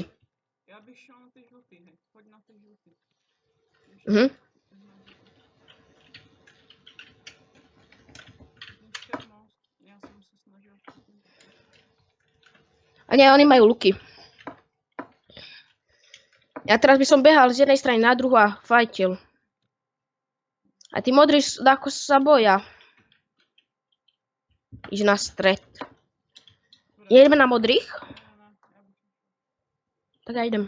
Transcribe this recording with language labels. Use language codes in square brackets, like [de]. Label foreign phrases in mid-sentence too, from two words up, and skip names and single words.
[cs] Já bych šel na ty žlutý, hej. Pojď na ty žlutý. Mhm. Já jsem se snažil. [sk] A nie, oni majú luky. Ja teraz by som behal z jednej strany na druhú a fajtil. A tí modrí ako sa boja. Ísť na stred. [cs] Jedeme na modrých? [sk] Tak ja idem.